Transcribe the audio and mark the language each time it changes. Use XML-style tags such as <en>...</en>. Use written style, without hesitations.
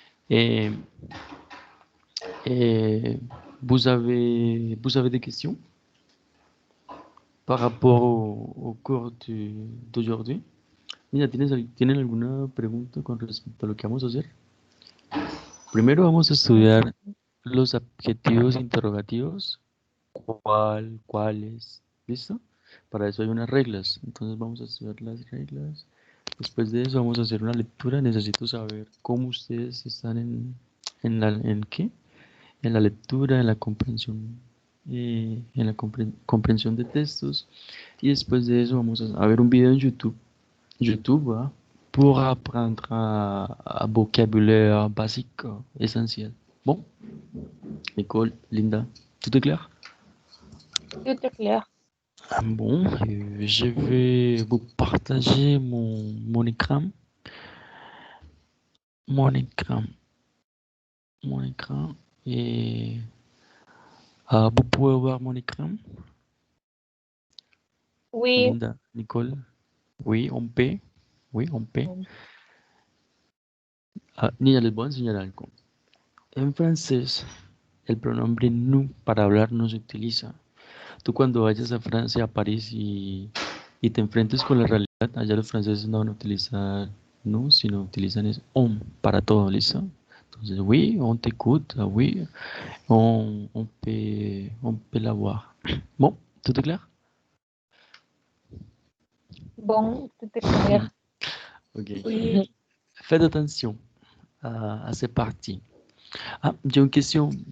<fr>Et, et vous avez des questions par rapport au cours d'aujourd'hui?</fr> <es>Mira, ¿tienen alguna pregunta con respecto a lo que vamos a hacer? Primero vamos a estudiar los adjetivos interrogativos, cuál, cuáles, ¿listo? Para eso hay unas reglas, entonces vamos a estudiar las reglas. Después de eso vamos a hacer una lectura. Necesito saber cómo ustedes están ¿en qué? En la lectura, en la comprensión de textos. Y después de eso vamos a ver un video en YouTube, ¿va?</es> <fr>Pour apprendre un vocabulaire basique, essentiel. Bon, Nicole, Linda, tout est clair? Tout est clair. Bon, je vais vous partager mon écran. Mon écran. Mon écran. Et vous pouvez voir mon écran? Oui. Linda, Nicole? Oui, on peut. Oui, on peut.</fr> <es>Niña, les voy a enseñar algo. En francés, el pronombre nous para hablar no se utiliza. Tú cuando vayas a Francia, a París y te enfrentes con la realidad, allá los franceses no van a utilizar nous, sino utilizan es on para todo, ¿listo?</es> <fr>Entonces, oui, on t'écoute, oui, on peut la voir. Bon, tout est clair? Bon, tout est clair. Ok. Oui, Faites attention à ces parties. Ah, j'ai une question.</fr>